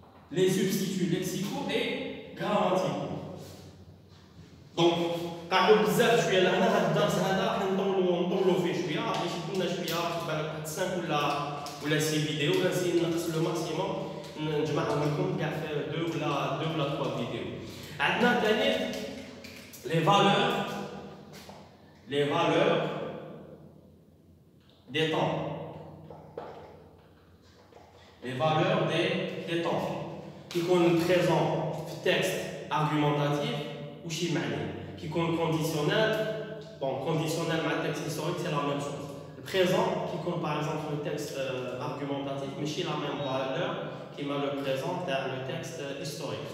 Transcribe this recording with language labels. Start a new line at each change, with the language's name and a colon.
French: Les substituts lexicaux et grammaticaux.
Arabic: Donc, قاعدوا بزاف شويه لهنا هذا الدرس هذا راح نطولوا فيه شويه راح يشد لنا شويه بالك واحد 5 ولا 6 فيديو غنسيي نقص لو ماكسيموم نجمعهم لكم كاع في 2 ولا 3 فيديو. عندنا ثاني
French: les valeurs des temps. Les valeurs des temps.
Arabic: Qui يكون présent في التكست argumentatif وشي معنى qui يكون conditionnel.
French: Bon, conditionnel
Arabic: مع التكست
French: historique c'est la même chose. Le présent qui يكون par exemple le texte argumentatif ماشي la même valeur كيما le présent تاع le texte historique.